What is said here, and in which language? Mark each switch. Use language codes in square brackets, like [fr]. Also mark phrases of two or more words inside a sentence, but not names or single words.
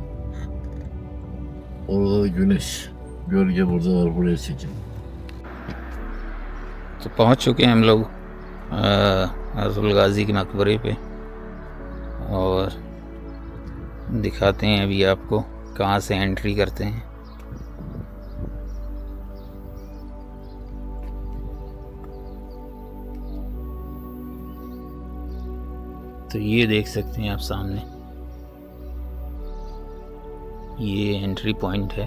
[tr] Orada da güneş. Gölge burada var, buraya çekeyim. [hi] तो पहुँच चुके हैं हम लोग अर्तुगरुल गाजी के मकबरे पे और दिखाते हैं अभी आपको कहाँ से एंट्री करते हैं। तो ये देख सकते हैं आप सामने, ये [en] entry point [hi] है।